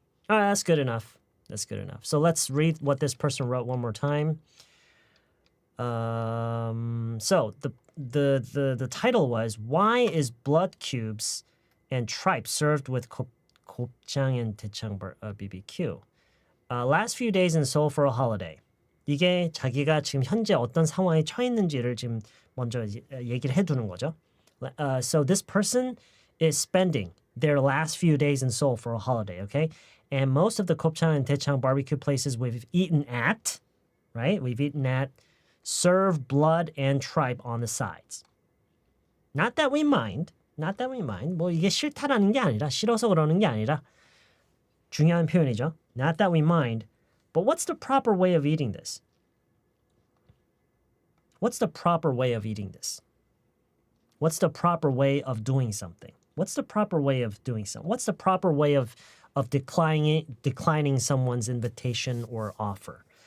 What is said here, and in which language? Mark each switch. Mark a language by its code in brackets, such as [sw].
[en] All right, that's good enough. That's good enough. So let's read what this person wrote one more time. So the title was, why is blood cubes and tripe served with 곱창 and 대창 BBQ? Last few days in Seoul for a holiday. [ko] 이게 자기가 지금 현재 어떤 상황에 처해 있는지를 지금 먼저 얘기를 해두는 거죠. [en] So this person is spending their last few days in Seoul for a holiday, okay? And most of the 곱창 and 대창 barbecue places we've eaten at, right? We've eaten at, serve blood and tripe on the sides. Not that we mind. Not that we mind. [ko] 뭐 이게 싫다라는 게 아니라, 싫어서 그러는 게 아니라 중요한 표현이죠. [en] Not that we mind. But what's the proper way of eating this? What's the proper way of eating this? What's the proper way of doing something? What's the proper way of doing something? What's the proper way of declining someone's invitation or offer?